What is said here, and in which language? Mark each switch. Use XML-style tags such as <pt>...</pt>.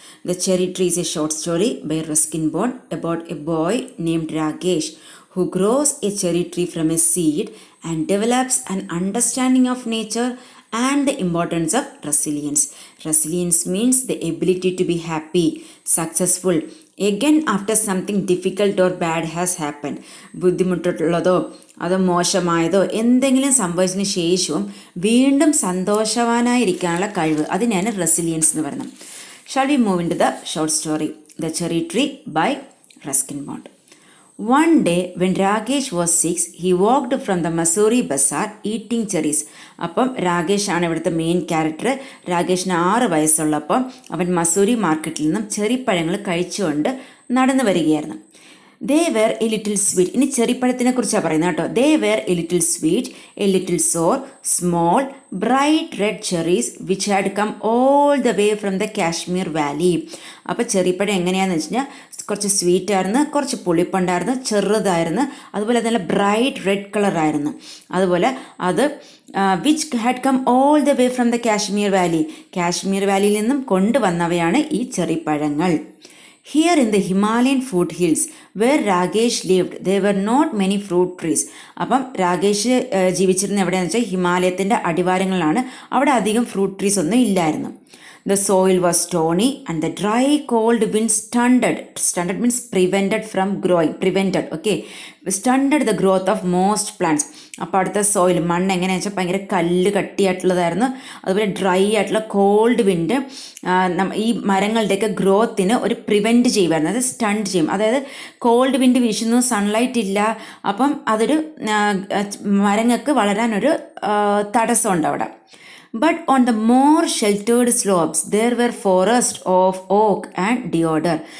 <en>The Cherry Tree is a short story by Ruskin Bond about a boy named Rakesh who grows a cherry tree from a seed and develops an understanding of nature and the importance of resilience. Resilience means the ability to be happy, successful, again after something difficult or bad has happened.</en> <ml>ബുദ്ധിമുട്ടുള്ളതോ അതോ മോശമായതോ എന്തെങ്കിലും സംഭവിച്ചതിന് ശേഷവും വീണ്ടും സന്തോഷവാനായിരിക്കാനുള്ള കഴിവ്, അതിനാണ് resilience എന്ന് പറയുന്നത്.</ml> <en>Shall we move into the short story the cherry tree by Ruskin Bond. One day when Rakesh was 6, he walked from the Missouri bazaar eating cherries.</en> <ml>അപ്പം രാകേഷ് ആണ് ഇവിടുത്തെ മെയിൻ ക്യാരക്ടർ. രാകേഷിന് 6 വയസ്സുള്ളപ്പം അവൻ മസൂരി മാർക്കറ്റിൽ നിന്നും ചെറിപ്പഴങ്ങൾ കഴിച്ചുകൊണ്ട് നടന്നു വരികയായിരുന്നു.</ml> <en>They were a little sweet. ഇനി ചെറിപ്പഴത്തിനെ കുറിച്ചാണ് പറയുന്നത് കേട്ടോ. They were a little sweet, a little sour, small bright red cherries which had come all the way from the Kashmir valley.</en> <ml>അപ്പോൾ ചെറിപ്പഴം എങ്ങനെയാണെന്ന് വെച്ച് കഴിഞ്ഞാൽ കുറച്ച് സ്വീറ്റ് ആയിരുന്നു, കുറച്ച് പുളിപ്പുണ്ടായിരുന്നു, ചെറുതായിരുന്നു, അതുപോലെ നല്ല ബ്രൈറ്റ് റെഡ് കളറായിരുന്നു. അതുപോലെ അത് which had come all the way from the Kashmir Valley, Kashmir വാലിയിൽ നിന്നും കൊണ്ടുവന്നവയാണ് ഈ ചെറിപ്പഴങ്ങൾ.</ml> <en>Here in the Himalayan foothills where Rakesh lived, there were not many fruit trees.</en> <ml>അപ്പം രാകേഷ് ജീവിച്ചിരുന്ന എവിടെയാണെന്ന് വെച്ചാൽ ഹിമാലയത്തിൻ്റെ അടിവാരങ്ങളിലാണ്. അവിടെ അധികം ഫ്രൂട്ട് ട്രീസ് ഒന്നും ഇല്ലായിരുന്നു.</ml> <en>The soil was stony and the dry cold wind stunted means prevented from growing, stunted the growth of most plants.</en> <ml>അപ്പോൾ അടുത്ത സോയിൽ മണ്ണ് എങ്ങനെയാണെന്ന് വെച്ചാൽ ഭയങ്കര കല്ല് കട്ടിയായിട്ടുള്ളതായിരുന്നു. അതുപോലെ ഡ്രൈ ആയിട്ടുള്ള കോൾഡ് വിൻഡ് ഈ മരങ്ങളുടെയൊക്കെ ഗ്രോത്തിന് ഒരു പ്രിവെൻറ്റ് ചെയ്യുമായിരുന്നു, അത് സ്റ്റണ്ട് ചെയ്യും. അതായത് കോൾഡ് വിൻഡ് വീശുന്നു, സൺലൈറ്റ് ഇല്ല, അപ്പം അതൊരു മരങ്ങൾക്ക് വളരാനൊരു തടസ്സമുണ്ട് അവിടെ.</ml> <en>But on the more sheltered slopes there were forests of oak and deodar.</en>